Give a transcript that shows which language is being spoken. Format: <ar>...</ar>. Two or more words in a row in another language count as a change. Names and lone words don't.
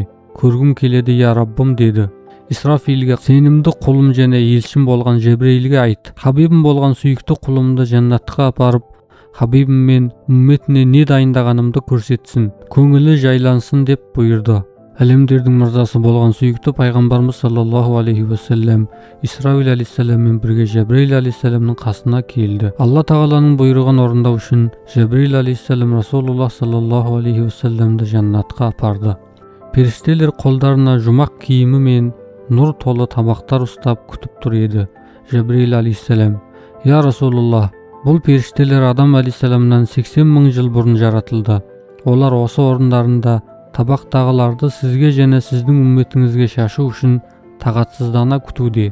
<kk>Көргім келеді, я Раббым, деді. Исрафилге: сенімді құлым және елшім болған Жебрейлге айт, Хабибім болған сүйікті құлымды жәннатқа апарып, Хабибім мен үмметіне не дайындағанымды көрсетсін, көңілі жайлансын деп бұйырды. Әлемдердің мырзасы болған сүйікті пайғамбарымыз</kk> <ar>صلى الله عليه وسلم</ar> <kk>Исраил алейхиссаламмен бірге Жебрейл алейхиссаламның қасына келді. Алла тағаланың бұйрығын орындау үшін Жебрейл алейхиссалам Расулуллах</kk> <ar>صلى الله عليه وسلم</ar> <kk>жәннатқа апарды. Періштелер қолдарына жұмақ киімі мен нұр толы табақтар ұстап күтіп тұр еді. Жебрейл алейхиссалам:</kk> <ar>يا رسول الله,</ar> <kk>бұл періштелер Адам алейхиссаламнан 80 мың жыл бұрын жаратылды. Олар осы орындарында табақтағыларды сізге және сіздің үмметіңізге шашу үшін тағатсыздана күтуде.</kk>